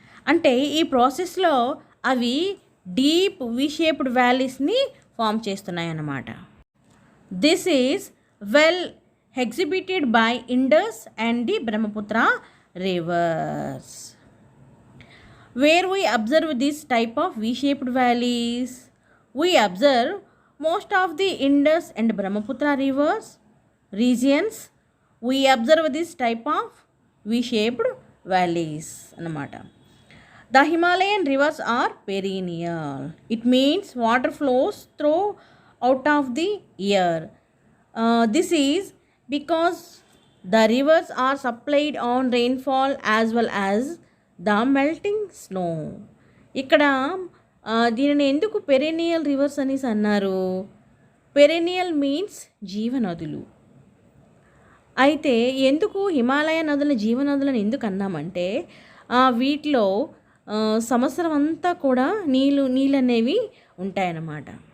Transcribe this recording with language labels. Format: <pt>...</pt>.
<te>అంటే ఈ ప్రాసెస్లో అవి డీప్ V-shaped వ్యాలీస్ని ఫామ్ చేస్తున్నాయి అన్నమాట.</te> <en>This is well exhibited by Indus and the Brahmaputra rivers. Where we observe this type of V-shaped valleys? We observe most of the Indus and Brahmaputra rivers regions. We observe this type of V-shaped valleys అన్నమాట. The Himalayan rivers are perennial. It means water flows through out of the year. This is because the rivers are supplied on rainfall as well as the melting snow.</en> <te>ఇక్కడ దీనిని ఎందుకు perennial reverse అనేసి అన్నారు? Perennial means జీవనదులు. అయితే ఎందుకు హిమాలయ నదుల జీవనదులను ఎందుకు అన్నామంటే వీటిలో సంవత్సరం అంతా కూడా నీళ్ళు అనేవి ఉంటాయన్నమాట.</te>